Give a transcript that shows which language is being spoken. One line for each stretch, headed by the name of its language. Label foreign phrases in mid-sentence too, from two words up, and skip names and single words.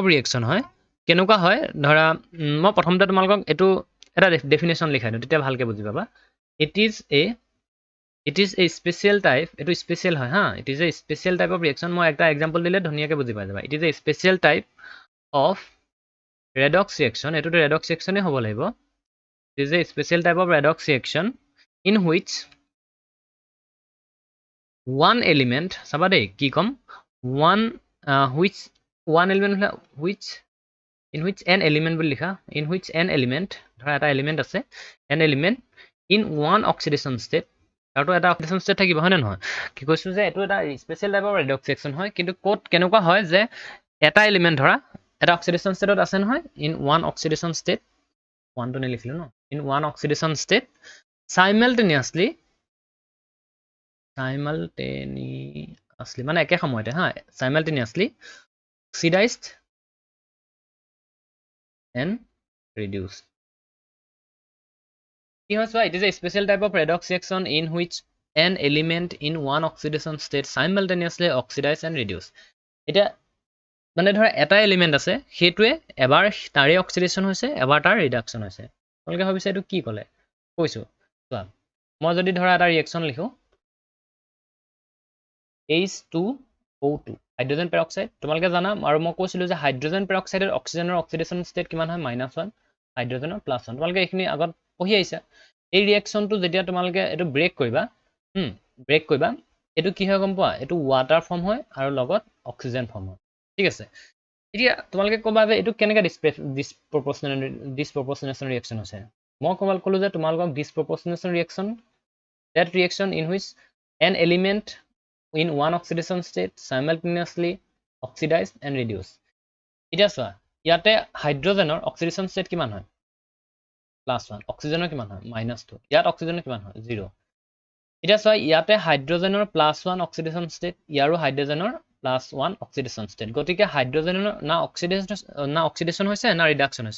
Assamese: ৰিয়েকশ্যন হয় কেনেকুৱা হয় ধৰা মই প্ৰথমতে তোমালোকক এইটো এটা ডেফিনেশ্যন লিখাই দিওঁ তেতিয়া ভালকৈ বুজি পাবা
English: it is a special type
Assamese: এইটো স্পেচিয়েল হয় হা
English: it is a special type of reaction
Assamese: মই এটা এক্সাম্পল দিলে ধুনীয়াকৈ বুজি পাই যাবা
English: it is a special type of redox reaction
Assamese: এইটোতো
English: redox reaction
Assamese: হ'ব লাগিব
English: it is a special type of redox reaction in which one element
Assamese: চাবা দেই কি কম
English: one element
Assamese: হলে
English: in which an element
Assamese: বুলি লিখা
English: in which an element
Assamese: ধৰা এটা এলিমেণ্ট আছে
English: an element in one oxidation state
Assamese: আৰু এটা
English: oxidation state
Assamese: থাকিব হয় নে নহয় কি কৈছোঁ যে এইটো এটা
English: special type redox reaction
Assamese: হয় কিন্তু ক'ত কেনেকুৱা হয় যে এটা এলিমেণ্ট ধৰা এটা
English: oxidation state
Assamese: আছে নহয়
English: in one oxidation state
Assamese: one টো নিলিখিলোঁ ন
English: in one oxidation state simultaneously
Assamese: মানে একে সময়তে হা
English: simultaneously oxidized and reduced
Assamese: কি হয় চোৱা
English: it is a special type of redox reaction in which an element in one oxidation state simultaneously oxidized and reduced
Assamese: এতিয়া মানে ধৰা এটা এলিমেণ্ট আছে সেইটোৱে এবাৰ তাৰে অক্সিডেশ্যন হৈছে এবাৰ তাৰ ৰিডাকশ্যন হৈছে তোমালোকে ভাবিছা এইটো কি ক'লে কৈছোঁ চোৱা মই যদি ধৰা এটা ৰিয়েকশ্যন লিখোঁ H2O2
English: hydrogen peroxide
Assamese: তোমালোকে জানা আৰু মই কৈছিলোঁ যে
English: hydrogen peroxide
Assamese: অক্সিজেনৰ
English: oxidation state
Assamese: কিমান হয় -1 হাইড্ৰজেনৰ +1 তোমালোকে এইখিনি আগত পঢ়ি আহিছা এই ৰিয়েকশ্যনটো যেতিয়া তোমালোকে এইটো ব্ৰেক কৰিবা এইটো কি হয় গম পোৱা এইটো
English: water form
Assamese: হয় আৰু লগত
English: oxygen form
Assamese: হয় ঠিক আছে এতিয়া তোমালোকে ক'বা যে এইটো কেনেকৈ
English: disproportionation reaction
Assamese: হৈছে মই ক'লোঁ যে তোমালোকক ডিছপ্ৰপৰ্চনেশ্যন ৰিয়েকশ্যন
English: that reaction in which an element in one oxidation state simultaneously oxidized and reduced
Assamese: এতিয়া চোৱা ইয়াতে হাইড্ৰজেনৰ
English: oxidation state
Assamese: কিমান হয় +1 অক্সিজেনৰ কিমান হয় -2 ইয়াত অক্সিজেনৰ কিমান হয় 0 এতিয়া চোৱা ইয়াতে হাইড্ৰজেনৰ +1
English: oxidation state,
Assamese: ইয়াৰো হাইড্ৰজেনৰ +1
English: oxidation state.
Assamese: গতিকে হাইড্ৰজেনৰ না অক্সিডেশ্যন হৈছে না ৰিডাকশ্যন হৈছে।